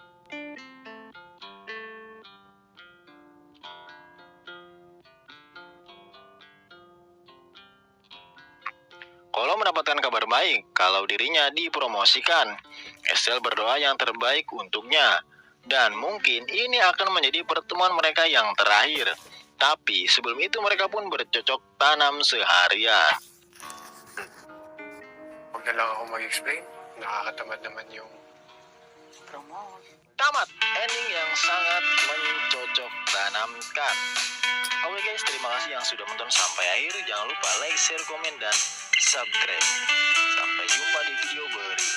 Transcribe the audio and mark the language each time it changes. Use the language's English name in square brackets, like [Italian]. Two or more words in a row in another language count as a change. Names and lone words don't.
[Indonesian] Kolo mendapatkan kabar baik kalau dirinya dipromosikan. Estelle berdoa yang terbaik untuknya. Dan mungkin ini akan menjadi pertemuan mereka yang terakhir. Tapi sebelum itu mereka pun bercocok tanam seharian. [Filipino] Huwag na lang ako mag-explain. Nakakatamad naman yung Promote. [Indonesian] Tamat, ending yang sangat mencocok tanamkan. Oke guys, terima kasih yang sudah menonton sampai akhir. Jangan lupa [English] like, share, [Indonesian] komen, dan subscribe. Sampai jumpa di video berikutnya.